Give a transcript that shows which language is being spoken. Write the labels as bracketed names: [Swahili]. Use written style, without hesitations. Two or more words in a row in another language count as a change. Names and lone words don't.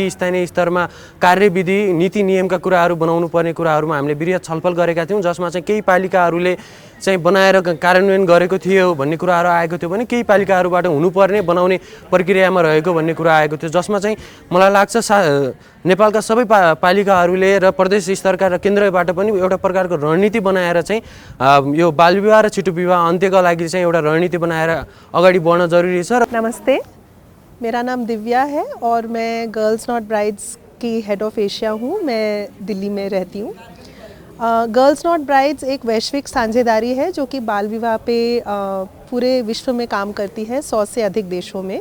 [Nepali] स्थानीय स्तरमा कार्यविधि, नीति नियमका कुराहरू बनाउनु पर्ने कुराहरूमा हामीले बृहत छलफल गरेका थियौँ, जसमा चाहिँ केही पालिकाहरूले चाहिँ बनाएर कार्यान्वयन गरेको थियो भन्ने कुराहरू आएको थियो भने केही पालिकाहरूबाट हुनुपर्ने बनाउने प्रक्रियामा रहेको भन्ने कुरा आएको थियो, जसमा चाहिँ मलाई लाग्छ नेपालका सबै पालिकाहरूले र प्रदेश स्तरका र केन्द्रबाट पनि एउटा प्रकारको रणनीति बनाएर चाहिँ यो बाल विवाह र छिटो विवाह अन्त्यका लागि चाहिँ एउटा रणनीति बनाएर अगाडि बढ्न जरुरी छ। [Hindi] नमस्ते, मेरा नाम दिव्या है और मैं गर्ल्स नॉट ब्राइड्स की [English] head of Asia [Hindi] हूँ। मैं दिल्ली में रहती हूँ। गर्ल्स नॉट ब्राइड्स एक वैश्विक साझेदारी है जो कि बाल विवाह पे पूरे विश्व में काम करती है, 100 से अधिक देशों में।